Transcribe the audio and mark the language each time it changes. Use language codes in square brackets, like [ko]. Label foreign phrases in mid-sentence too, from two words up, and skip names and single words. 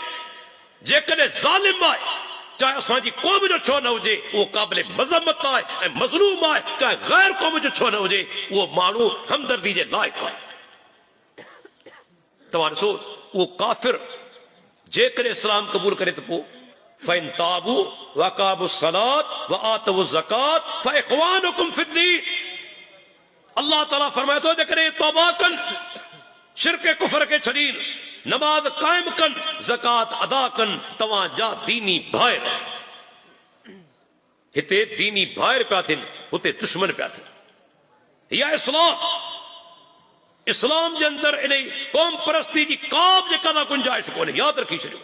[sd] जेकॾहिं ज़ालिम आहे, चाहे असांजी क़ौम जो छो न हुजे, उहो क़ाबिल मज़म्मत आहे ऐं मज़लूम आहे। चाहे गैर क़ौम जो छो न हुजे, उहो माण्हू हमदर्दी जे लाइक़ु आहे। तव्हां ॾिसो, उहो काफ़िर जेकॾहिं इस्लाम क़बूल करे त पोइ [ar] فإن تابوا وأقاموا الصلاة وآتوا الزكاة فإخوانكم في الدين. [sd] अल्लाह ताला फरमाए थो जेकॾहिं तौबा कनि, शिरक कुफर खे छॾीन, नमाज कायम कनि, ज़कात अदा कनि, तव्हांजा दीनी भाइर। हिते दीनी भाइर पिया थियनि, हुते दुश्मन पिया थियनि। या इस्लाम, इस्लाम जे अंदर इन क़ौम परस्ती जी का बि जेका गुंजाइश कोन्हे, यादि रखी छॾियो।